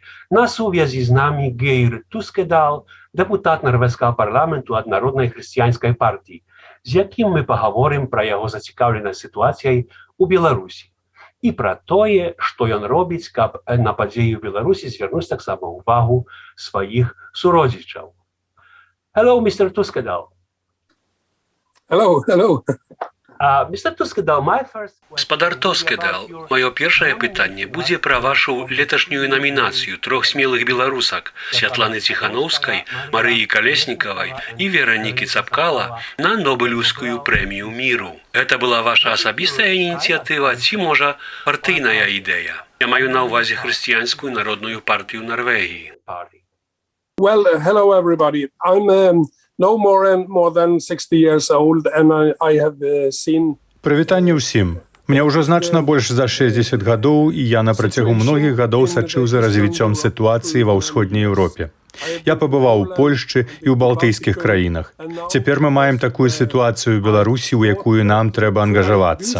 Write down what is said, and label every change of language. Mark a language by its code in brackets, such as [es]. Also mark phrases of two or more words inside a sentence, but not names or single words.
[uk] На сув'язі з нами Гейр Тускедал, депутат Норвезького парламенту від Народної християнської партії, з яким ми поговоримо про його зацікавленість ситуацією у Білорусі і про те, що він робить, щоб на події в Білорусі звернути так само увагу своїх суродзичів. [en] Hello, Mr. Tuskedal. Hello. Mr. Tuskedal, my first question... [be] Гаспадар Тоскедал, маё першае пытанне будзе пра вашу леташнюю намінацыю трох смелых беларусак Святланы Ціханаўскай, Марыі Калеснікавай і Веранікі Цапкала на Нобелеўскую прэмію міру. Гэта была ваша асабістая ініцыятыва ці, можа, партыйная ідэя? Я маю на ўвазе хрысціянскую народную партыю Норвегіі. [en] Well, hello everybody. I'm no more than 60 years old and I have seen... [be] Прывітанне ўсім. Мне ўжо значна больш за 60 гадоў, і я на працягу многіх гадоў сачыў за развіццём сітуацыі ва ўсходняй Еўропе. Я пабываў у Польшчы і ў балтыйскіх краінах. Цяпер мы маем такую сітуацыю ў Беларусі, у якую нам трэба ангажавацца.